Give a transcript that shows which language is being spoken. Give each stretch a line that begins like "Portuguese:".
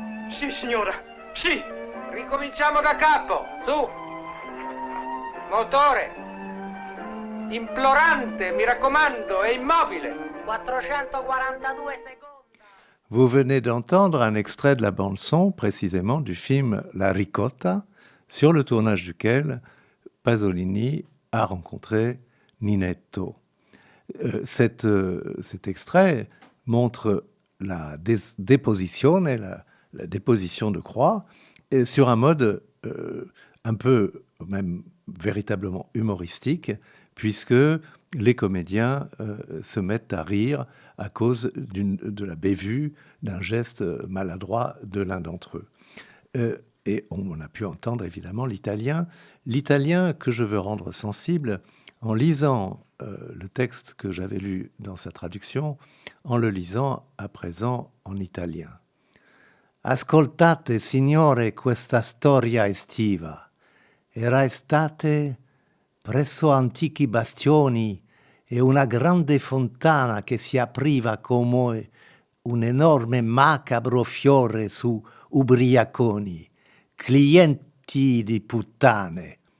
Italian: Sì, signora, sì! Ricominciamo da capo, su! Motore! Implorante, mi raccomando, è immobile! 442 secondi.
French: Vous venez d'entendre un extrait de la bande-son, précisément du film La Ricotta, sur le tournage duquel Pasolini a rencontré Ninetto. Cet extrait montre la déposition et la déposition de croix, et sur un mode un peu, même véritablement humoristique, puisque les comédiens se mettent à rire à cause de la bévue, d'un geste maladroit de l'un d'entre eux. Et on a pu entendre évidemment l'italien que je veux rendre sensible en lisant le texte que j'avais lu dans sa traduction, en le lisant à présent en italien.
Italian: Ascoltate, signore, questa storia estiva. Era estate presso antichi bastioni e una grande fontana che si apriva come un enorme macabro fiore su ubriaconi, clienti di puttane.